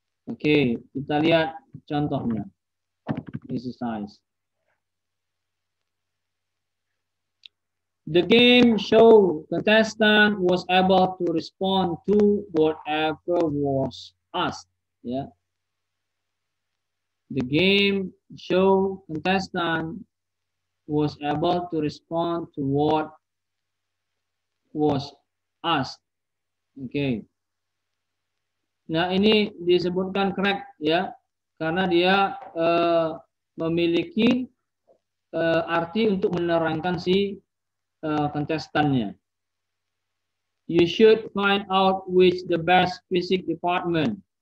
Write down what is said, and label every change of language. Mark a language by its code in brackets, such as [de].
[id] Oke, kita lihat contohnya. [en] Exercise. The game show contestant was able to respond to whatever was asked. Yeah. The game show contestant was able to respond to what was asked. Okay. [id] Nah, ini disebutkan correct ya, karena dia memiliki arti untuk menerangkan si kontestannya. [en] You should find out which the best physics department.